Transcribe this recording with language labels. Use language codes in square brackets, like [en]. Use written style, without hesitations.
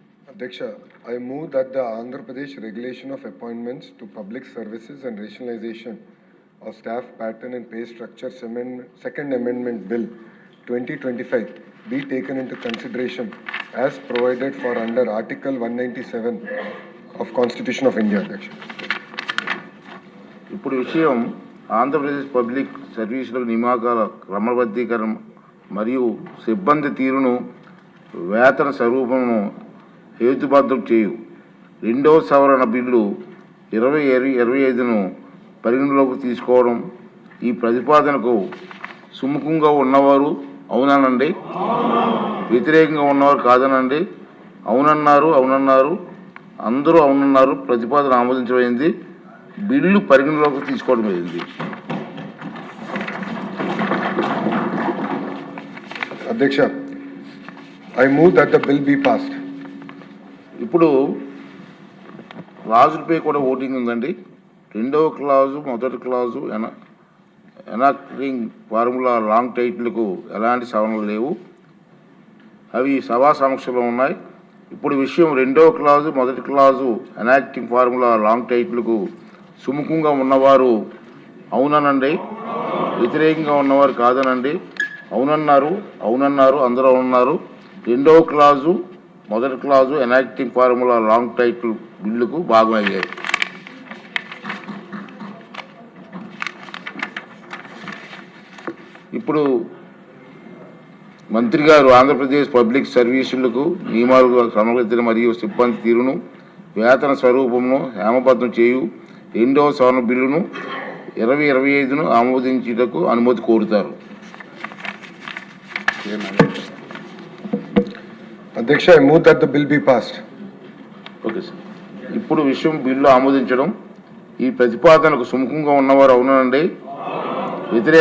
[en] Adyaksha, I move that the Andhra Pradesh Regulation of Appointments to Public Services and Rationalization of Staff Pattern and Pay Structure Second Amendment Bill 2025 be taken into consideration as provided for under Article 197 of Constitution of India, Adyaksha. [te] ఇప్పుడు విషయం Andhra Pradesh public సర్వీసుల నియామకాల క్రమబద్ధీకరణ మరియు సిబ్బంది తీరును వేతన స్వరూపమును హేతుబద్ధం చేయు రెండవ సవరణ బిల్లు 2025ను పరిగణలోకి తీసుకోవడం. ఈ ప్రతిపాదనకు సుముఖంగా ఉన్నవారు అవునానండి, వ్యతిరేకంగా ఉన్నవారు కాదనండి. అవునన్నారు, అందరూ అవునన్నారు. ప్రతిపాదన ఆమోదించబడింది. బిల్లు పరిగణలోకి తీసుకోవడం అయింది. [en] Adyaksha, I move that the bill be passed. [te] ఇప్పుడు క్లాజులపై కూడా ఓటింగ్ ఉందండి. రెండవ క్లాజు, మొదటి క్లాజు, ఎనాక్టింగ్ ఫార్ములా లాంగ్ టైటిల్కు ఎలాంటి సవరణలు లేవు. అవి సభా సమక్షంలో ఉన్నాయి. ఇప్పుడు విషయం రెండవ క్లాజు, మొదటి క్లాజు ఎనాక్టింగ్ ఫార్ములా లాంగ్ టైటిల్కు సుముఖంగా ఉన్నవారు అవుననండి, వ్యతిరేకంగా ఉన్నవారు కాదనండి. అవునన్నారు, అందరూ అవునన్నారు. రెండవ క్లాజు, మొదటి clause enacting formula long title బిల్లుకు భాగమయ్యాయి. ఇప్పుడు మంత్రి గారు ఆంధ్రప్రదేశ్ పబ్లిక్ సర్వీసులకు నియమాలు క్రమబద్ధత మరియు సిబ్బంది తీరును వేతన స్వరూపమును హేమబద్ధం చేయు రెండవ సవరణ బిల్లును 2025ను ఆమోదించుటకు అనుమతి కోరుతారు. [en] Adyaksha, I move that the bill be passed. [te] Okay sir. ఇప్పుడు విషయం బిల్లు ఆమోదించడం. ఈ ప్రతిపాదనకు సుముఖంగా ఉన్నవారు అవునండి, వ్యతిరేక